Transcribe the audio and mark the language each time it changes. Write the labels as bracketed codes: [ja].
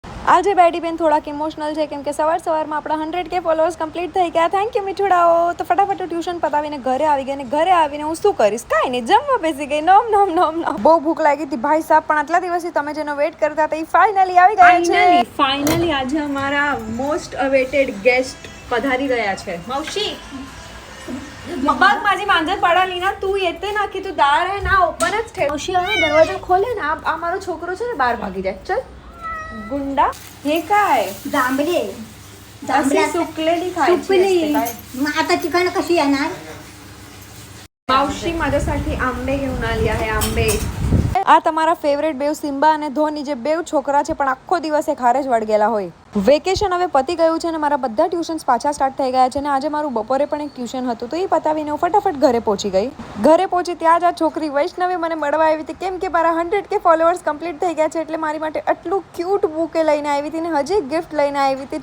[gu] આજે બેડી બેન થોડાક ઇમોશનલ છે કેમ કે સવારમાં આપણા 100K ફોલોઅર્સ કમ્પ્લીટ થઈ ગયા. Thank you મીઠુડાઓ. તો ફટાફટ ટ્યુશન પતાવીને ઘરે આવી ગઈ, અને ઘરે આવીને હું શું કરીશ? કાંઈ નહીં, જમવા બેસી ગઈ. નોમ નોમ નોમ નોમ. બહુ ભૂખ લાગી હતી ભાઈ સાહેબ, પણ આટલા દિવસથી તમે જેનો વેઇટ કરતા હતા એ ફાઇનલી આવી ગયા છે. ફાઇનલી આજે અમારા મોસ્ટ અવેટેડ ગેસ્ટ પધારી રહ્યા છે. [mr] માવશી मबाग माझी मांजर पडाली ना, तू येते ना की तू दार है ना ओपन જ ठेव. [gu] मावशी હવે દરવાજો ખોલે ને, આ મારો છોકરો છે ને બહાર ભાગી જાય. [mr] ચલ गुंडा. हे काय? जांभळे अशी सुकलेली खायची असते काय? मग आता चिकन कशी येणार? मावशी माझ्यासाठी आंबे घेऊन आली आहे. आंबे. [gu] આ તમારા ફેવરેટ બેવ સિમ્બા અને ધોની જે બેવ છોકરા છે પણ આખો દિવસ એ ખારે જ વળગેલા હોય. વેકેશન હવે પતી ગયું છે અને મારા બધા ટ્યુશન્સ પાછા સ્ટાર્ટ થઈ ગયા છે. અને આજે મારું બપોરે પણ એક ટ્યુશન હતું, તો એ પતાવીને હું ફટાફટ ઘરે પહોંચી ગઈ. ઘરે પહોંચી ત્યાં જ આ છોકરી વૈષ્ણવી મને મળવા આવી હતી, કેમ કે મારા 100K ફોલોઅર્સ કમ્પ્લીટ થઈ ગયા છે, એટલે મારી માટે આટલું ક્યુટ બુકે લઈને આવી હતી ને હજી એક ગિફ્ટ લઈને આવી હતી.